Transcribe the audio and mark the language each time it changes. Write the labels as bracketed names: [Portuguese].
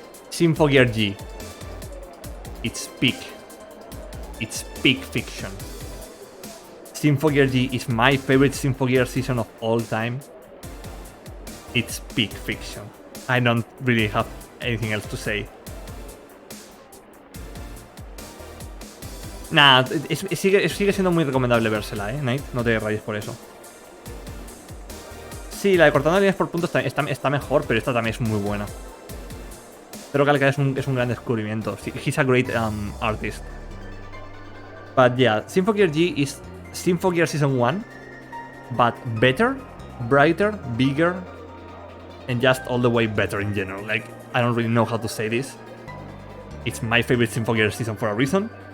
[English] Symphogear G. It's peak fiction. Symphogear G is my favorite Symphogear season of all time. It's peak fiction. I don't really have anything else to say. [Spanish] Nah, sigue siendo muy recomendable vérsela, Night. No te rayes por eso. Sí, la de cortando líneas por puntos está mejor, pero esta también es muy buena. Pero Calca es un gran descubrimiento. [English] He's a great artist. But yeah, Symphogear G is Symphogear Season 1, but better, brighter, bigger, and just all the way better in general. Like, I don't really know how to say this. It's my favorite Symphogear season for a reason.